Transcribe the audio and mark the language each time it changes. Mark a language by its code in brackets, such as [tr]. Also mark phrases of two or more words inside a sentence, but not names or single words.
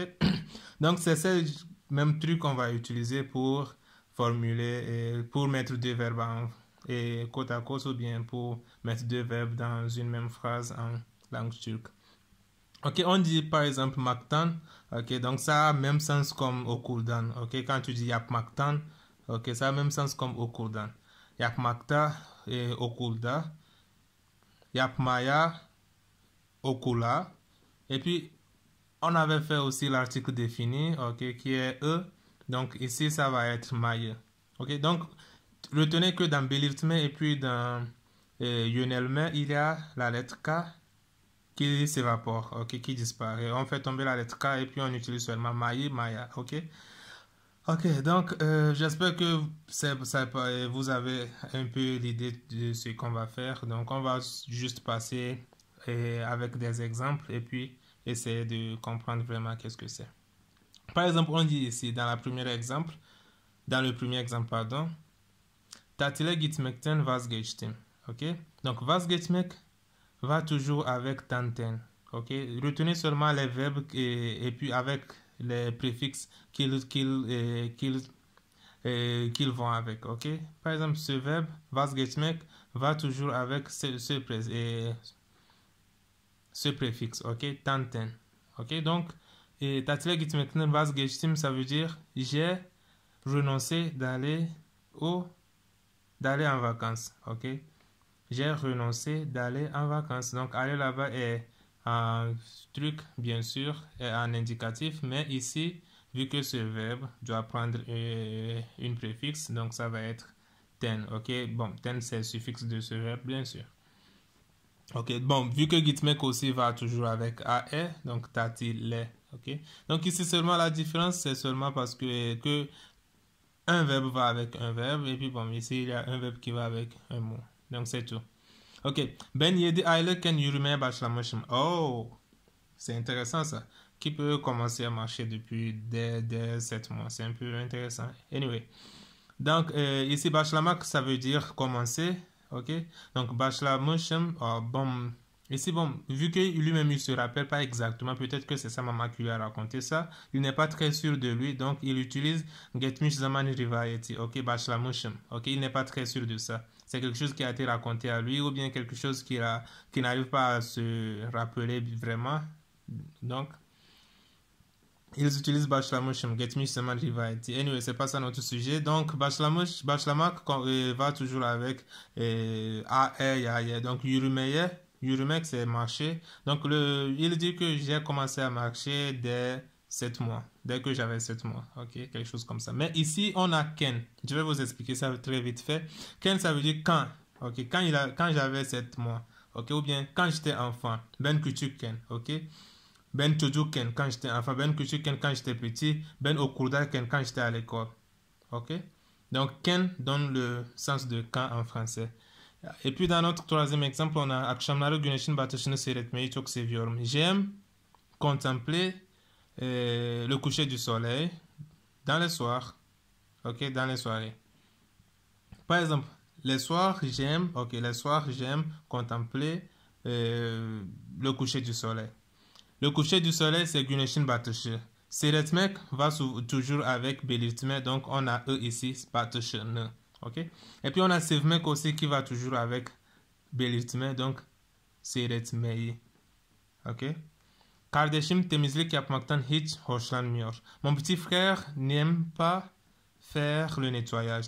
[fr] Donc c'est ce même truc qu'on va utiliser pour formuler, pour mettre deux verbes côte à côte ou bien pour mettre deux verbes dans une même phrase en langue turque. Ok, on dit par exemple maktan, ok, donc ça a même sens comme okuldan, ok, quand tu dis yapmaktan, ok, ça a même sens comme okuldan. [tr] Yapmakta et okulda, yapmaya, okula, [fr] et puis on avait fait aussi l'article défini, ok, qui est e, donc ici ça va être maye, ok, donc retenez que dans belirtme et puis dans yönelme, il y a la lettre K qui s'évapore, ok, qui disparaît. On fait tomber la lettre K et puis on utilise seulement maye, maya, ok. Ok, donc j'espère que vous avez un peu l'idée de ce qu'on va faire. Donc on va juste passer avec des exemples et puis essayer de comprendre vraiment qu'est-ce que c'est. Par exemple, on dit ici dans le premier exemple, pardon, [tr] tatile gitmekten vazgeçtim. [fr] Ok, donc vazgeçmek va toujours avec tanten. Ok, retenez seulement les verbes et puis avec les préfixes qu'ils vont avec, ok. Par exemple, ce verbe vazgeçmek va toujours avec ce préfixe, ok, tanten, ok. Donc, [tr] tatile gitmekten vazgeçtim, [fr] ça veut dire j'ai renoncé d'aller en vacances, ok. J'ai renoncé d'aller en vacances. Donc, aller là-bas est un truc, bien sûr, est un indicatif, mais ici, vu que ce verbe doit prendre une préfixe, donc ça va être ten, ok. Bon, ten, c'est le suffixe de ce verbe, bien sûr. Ok, bon, vu que gitmek aussi va toujours avec ae, donc tatile, ok. Donc ici, seulement la différence, c'est seulement parce que un verbe va avec un verbe, et puis bon, ici, il y a un verbe qui va avec un mot. Donc c'est tout. Ok. [tr] Ben 7 aylıkken yürümeye başlamışım. [fr] Oh, c'est intéressant ça. Qui peut commencer à marcher depuis dès 7 mois. C'est un peu intéressant. Anyway. Donc ici başlamak ça veut dire commencer. Ok. Donc başlamışım. Oh, bon. Ici, bon, vu que lui-même, il se rappelle pas exactement, peut-être que c'est sa maman qui lui a raconté ça, il n'est pas très sûr de lui, donc il utilise [tr] Getmiş zaman rivayeti, [fr] ok, başlamışım, ok, il n'est pas très sûr de ça. C'est quelque chose qui a été raconté à lui ou bien quelque chose qui n'arrive pas à se rappeler vraiment. Donc, ils utilisent [tr] başlamışım, Getmiş zaman rivayeti. [fr] Anyway, c'est pas ça notre sujet. Donc, başlamak va toujours avec a, e, ya, ye. Donc, [tr] yürümeye. Yürümek, [fr] c'est marcher. Donc, il dit que j'ai commencé à marcher dès 7 mois. Dès que j'avais 7 mois. Ok, quelque chose comme ça. Mais ici, on a ken. Je vais vous expliquer ça très vite fait. Ken, ça veut dire quand. Ok, quand j'avais 7 mois. Ok, ou bien quand j'étais enfant. [tr] Ben küçükken. Ok. Ben çocukken [fr] quand j'étais enfant. [tr] Ben küçükken [fr] quand j'étais petit. [tr] Ben okuldayken [fr] quand j'étais à l'école. Ok. Donc, ken donne le sens de quand en français. Et puis dans notre troisième exemple, on a [tr] akşamları güneşin batışını seyretmeyi çok seviyorum. [fr] J'aime contempler le coucher du soleil dans les soirs. Ok, dans les soirées. Par exemple, les soirs, j'aime contempler le coucher du soleil. Le coucher du soleil, c'est [tr] güneşin batışı. [fr] Seyretmek va toujours avec belirtme, donc on a e ici, batışını. Ok. Et puis on a sevmek aussi qui va toujours avec belirtme, donc seyretmeyi. Ok. [tr] Kardeşim temizlik yapmaktan hiç hoşlanmıyor. [fr] Mon petit frère n'aime pas faire le nettoyage.